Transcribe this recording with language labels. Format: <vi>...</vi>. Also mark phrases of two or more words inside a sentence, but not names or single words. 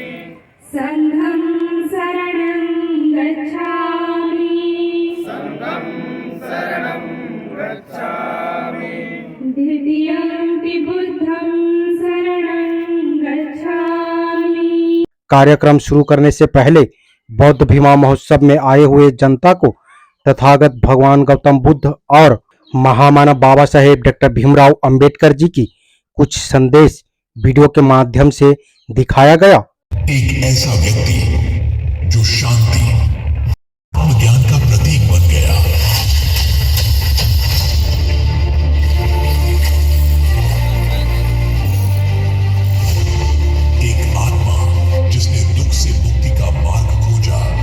<pi>संघं शरणं गच्छामि। संघं शरणं गच्छामि। द्वितीयंपि बुद्धं शरणं गच्छामि।</pi> <hi>कार्यक्रम शुरू करने से पहले बौद्ध भीमा महोत्सव में आए हुए जनता को तथागत भगवान गौतम बुद्ध और महामानव बाबा साहेब डॉक्टर भीमराव अंबेडकर जी की कुछ संदेश वीडियो के माध्यम से दिखाया गया। एक ऐसा व्यक्ति जो शांति ज्ञान का प्रतीक बन गया, एक आत्मा जिसने दुख से मुक्ति का मार्ग खोजा,</hi>